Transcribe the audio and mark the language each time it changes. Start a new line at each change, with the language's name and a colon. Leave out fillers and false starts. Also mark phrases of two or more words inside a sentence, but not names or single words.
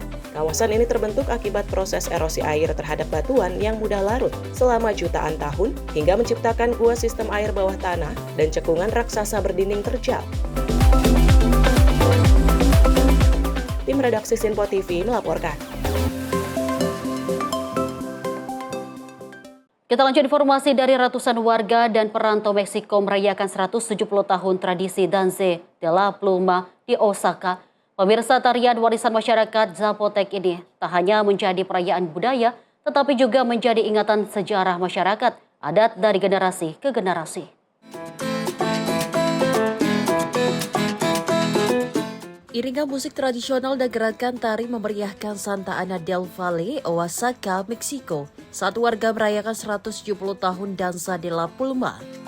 Indonesian: Kawasan ini terbentuk akibat proses erosi air terhadap batuan yang mudah larut selama jutaan tahun hingga menciptakan gua sistem air bawah tanah dan cekungan raksasa berdinding terjal. Tim redaksi Simpo TV melaporkan. Kita lanjut informasi dari ratusan warga dan perantau Meksiko merayakan 170 tahun tradisi Danza de la Pluma di Osaka. Pemirsa, tarian warisan masyarakat Zapotec ini tak hanya menjadi perayaan budaya, tetapi juga menjadi ingatan sejarah masyarakat, adat dari generasi ke generasi. Iringan musik tradisional dan gerakan tari memeriahkan Santa Ana del Valle, Oaxaca, Meksiko, saat warga merayakan 170 tahun Danza de la Pluma.